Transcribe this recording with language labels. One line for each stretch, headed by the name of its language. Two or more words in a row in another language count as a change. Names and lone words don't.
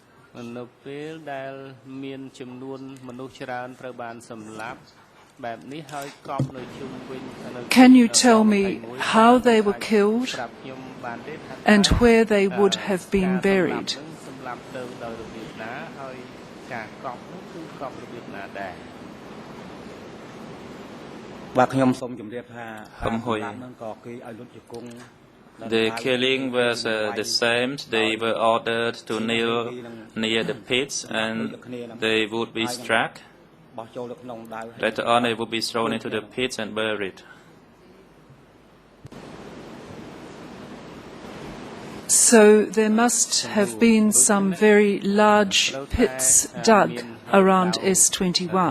Khmer: នៅពេលដែលមានចំនួនមនុស្សច្រើនត្រូវបានសម្លាប់បែបនេះហើយកប់នៅជុំវិញ
English: Can you tell me how they were killed and where they would have been buried?
Khmer: សម្លាប់ទៅដោយរបៀបណាហើយការកប់នោះគឺកប់របៀបណាដែរបាទខ្ញុំសូមជម្រាបថាការសម្លាប់នឹងក៏គេឲ្យលុតជង្គង់
English: The killing was the same. They were ordered to kneel near the pits and they would be struck. Later on, they would be thrown into the pits and buried. So there must have been some very large pits dug around S21.